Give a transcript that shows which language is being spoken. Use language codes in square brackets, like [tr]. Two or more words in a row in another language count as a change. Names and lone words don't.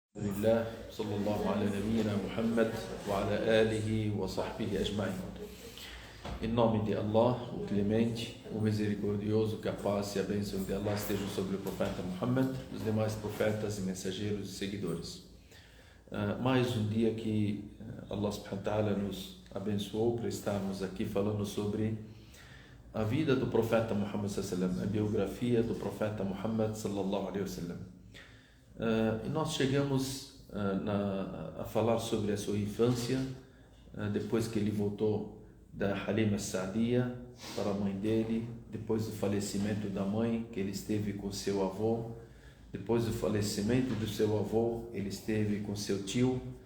[ar] الحمد لله، صلى الله على نبينا محمد وعلى آله وصحبه أجمعين. [pt] Em nome de Allah, o Clemente, o Misericordioso, que a paz e a bênção de Allah estejam sobre o profeta Muhammad, os demais profetas e mensageiros e seguidores. Mais um dia que [ar] الله سبحانه وتعالى [pt] nos abençoou para estarmos aqui falando sobre a vida do profeta Muhammad [ar] صلى الله عليه وسلم, [pt] a biografia do profeta Muhammad [ar] صلى الله عليه وسلم. [pt] E nós chegamos a falar sobre a sua infância, depois que ele voltou da Halima Sa'diya para a mãe dele, depois do falecimento da mãe, que ele esteve com seu avô, depois do falecimento do seu avô, ele esteve com seu tio,